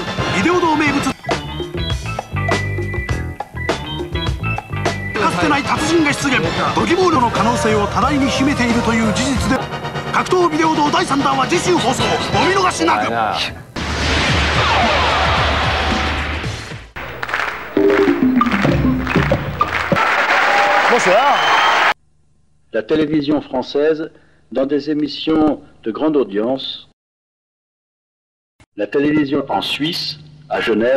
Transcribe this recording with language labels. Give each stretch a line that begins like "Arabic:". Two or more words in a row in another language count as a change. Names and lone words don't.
Japanese: ビデオ堂名物。かつてない達人が出現。ドギボールの可能性を多大に秘めているという事実で、格闘ビデオ堂第3弾は次週放送。お見逃しなく。
French: La télévision française dans des émissions de grande audience. La télévision en Suisse, à Genève.